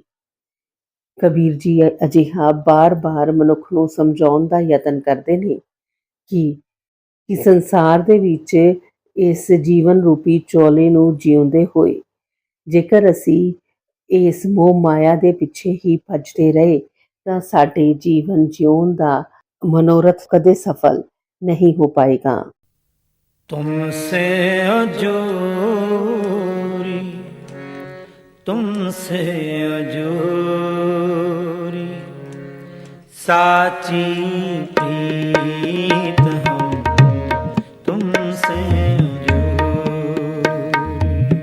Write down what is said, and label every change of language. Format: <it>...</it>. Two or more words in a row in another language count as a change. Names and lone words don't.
<pa>ਕਬੀਰ ਜੀ ਅਜਿਹਾ ਬਾਰ-ਬਾਰ ਮਨੁੱਖ ਨੂੰ ਸਮਝਾਉਣ ਦਾ ਯਤਨ ਕਰਦੇ ਨੇ ਕਿ ਸੰਸਾਰ ਦੇ ਵਿੱਚ ਇਸ ਜੀਵਨ ਰੂਪੀ ਚੋਲੇ ਨੂੰ ਜਿਉਂਦੇ ਹੋਏ ਜੇਕਰ ਅਸੀਂ ਇਸ ਮੋਹ ਮਾਇਆ ਦੇ ਪਿੱਛੇ ਹੀ ਭੱਜਦੇ ਰਹੇ ਤਾਂ ਸਾਡੇ ਜੀਵਨ ਜਿਉਣ ਦਾ ਮਨੋਰਥ ਕਦੇ ਸਫਲ ਨਹੀਂ ਹੋ ਪਾਏਗਾ।</pa> <hi>तुमसे अजोरी, तुमसे अजोरी, साची प्रीत हम तुमसे अजोरी।</hi>